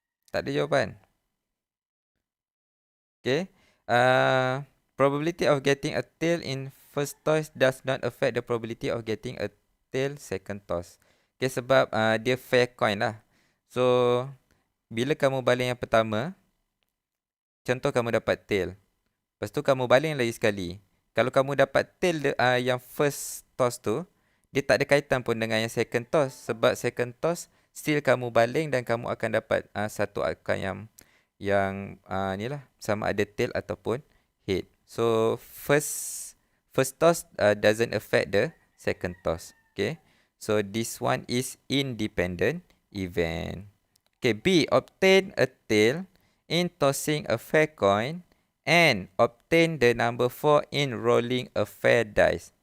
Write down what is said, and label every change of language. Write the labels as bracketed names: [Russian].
[Malay] Tak ada jawapan. Okay. [English] Probability of getting a tail in first toss does not affect the probability of getting a tail second toss. [Malay] Okay, sebab dia fair coin lah. So, bila kamu baling yang pertama, contoh kamu dapat tail. Lepas tu kamu baling lagi sekali. Kalau kamu dapat tail yang first toss tu, dia tak ada kaitan pun dengan yang second toss. Sebab second toss, still kamu baling dan kamu akan dapat satu outcome yang ni lah, sama ada tail ataupun head. [English] So first toss doesn't affect the second toss. Okay, so this one is independent event. Okay, B, obtain a tail in tossing a fair coin and obtain the number 4 in rolling a fair dice.